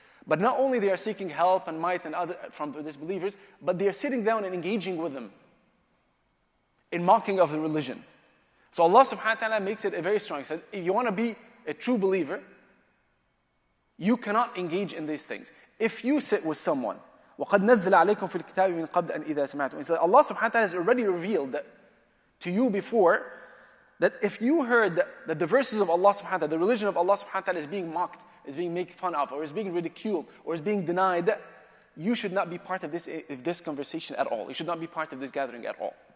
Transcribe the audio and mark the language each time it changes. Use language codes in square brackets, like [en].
[en] But not only they are seeking help and might and other from the disbelievers, but they are sitting down and engaging with them in mocking of the religion. So Allah subhanahu wa ta'ala makes it a very strong. He said, if you want to be a true believer, you cannot engage in these things. If you sit with someone, [ar] وَقَدْ نَزَّلَ عَلَيْكُمْ فِي الْكِتَابِ مِنْ قَبْلِ أَنْ إِذَا سَمِعْتُمْ. [en] He said, Allah subhanahu wa ta'ala has already revealed that to you before, that if you heard that the verses of Allah subhanahu wa ta'ala, the religion of Allah subhanahu wa ta'ala is being mocked, is being made fun of, or is being ridiculed, or is being denied, you should not be part of this conversation at all. You should not be part of this gathering at all.